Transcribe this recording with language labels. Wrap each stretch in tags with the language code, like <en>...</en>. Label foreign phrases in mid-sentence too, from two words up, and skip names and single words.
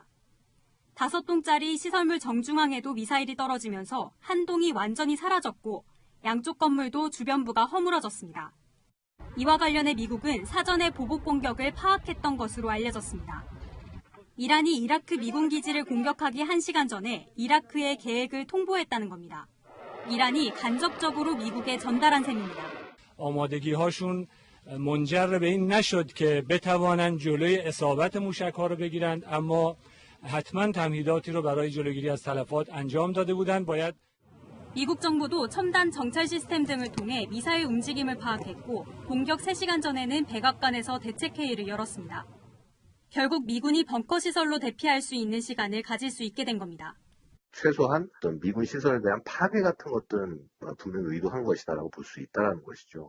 <ko>5동짜리 시설물 정중앙에도 미사일이 떨어지면서 한 동이 완전히 사라졌고 양쪽 건물도 주변부가 허물어졌습니다. 이와 관련해 미국은 사전에 보복 공격을 파악했던 것으로 알려졌습니다. 이란이 이라크 미군 기지를 공격하기 1시간 전에 이라크의 계획을 통보했다는 겁니다. 이란이 간접적으로 미국에 전달한 셈입니다.</ko> <fa>آمادگی‌هاشون منجر به این نشد که بتوانند جلوی اصابت موشک‌ها رو بگیرند اما حتما تمهیداتی رو برای جلوگیری از تلفات انجام داده بودند. باید</fa> <ko>미국 정부도 첨단 정찰 시스템 등을 통해 미사일 움직임을 파악했고 공격 3시간 전에는 백악관에서 대책회의를 열었습니다. 결국 미군이 벙커 시설로 대피할 수 있는 시간을 가질 수 있게 된 겁니다. 최소한 어떤 미군 시설에 대한 파괴 같은 것들은 분명히 의도한 것이다라고 볼 수 있다는 것이죠.</ko>